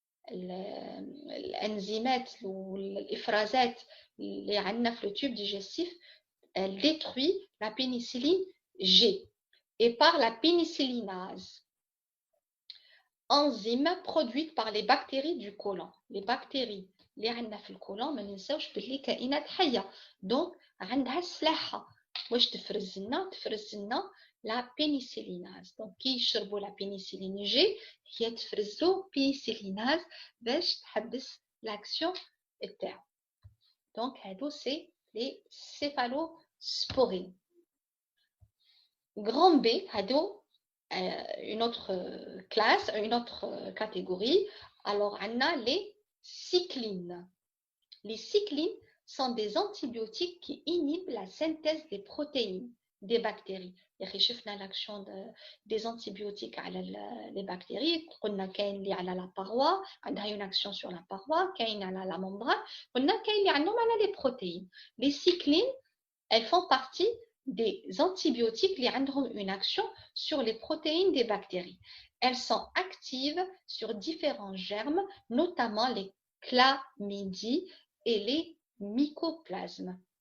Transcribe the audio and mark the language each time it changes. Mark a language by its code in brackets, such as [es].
[fr] L'enzymate ou l'éphrasate, les [ar] عندنا في [fr] le tube digestif, elle détruit la pénicilline G. Et par la pénicillinase, enzyme produite par les bactéries du côlon. [ar] Les bactéries اللي عندنا في الكولون ما ننساوش باللي كائنات حيه, دونك عندها سلاحها واش تفرز لنا [fr] la pénicillinase. [ar] Donc كي يشربوا [fr] la pénicilline G [ar] هي تفرز له pénicillinase باش تحبس l'action تاعو. [fr] Donc هادو c'est les céphalosporines. Grand B, هادو une autre classe, une autre catégorie. Alors on a les cyclines. Les cyclines sont des antibiotiques qui inhibent la synthèse des protéines des bactéries. شفنا l'action des antibiotiques على les bactéries. [ar] قلنا كاين اللي على la paroi, عندها [fr] une action sur la paroi, [ar] كاين على la membrane, قلنا كاين اللي عندهم على les protéines. [fr] Les cyclines, elles font partie des antibiotiques qui ont une action sur les protéines des bactéries. Elles sont actives sur différents germes, notamment les chlamydies et les mycoplasmes.